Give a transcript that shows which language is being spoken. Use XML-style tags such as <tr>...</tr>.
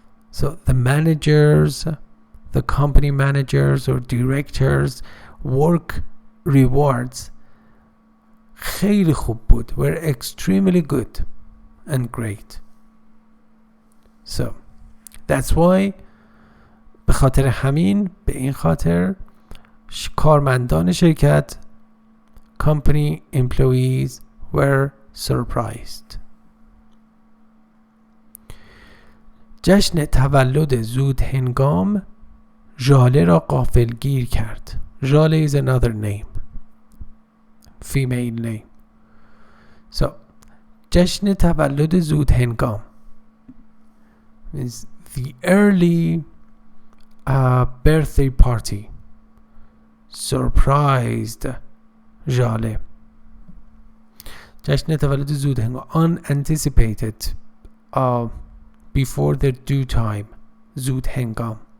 <en>So the managers, the company managers or directors work rewards</en> <fa>خیلی خوب بود,</fa> <en>were extremely good and great. So that's why,</en> <fa>به خاطر همین, به این خاطر کارمندان شرکت</fa> <en>company employees were surprised.</en> <fa>جشن تولد زود هنگام ژاله را غافلگیر کرد.</fa> <en>ژاله is another name, female name. So</en> <fa>جشن تولد زود هنگام</fa> <en>means the early birthday party surprised ژاله.</en> <fa>جشن تولد زود هنگام</fa> <en>unanticipated before the due time</en> <fa>زود هنگام.</fa>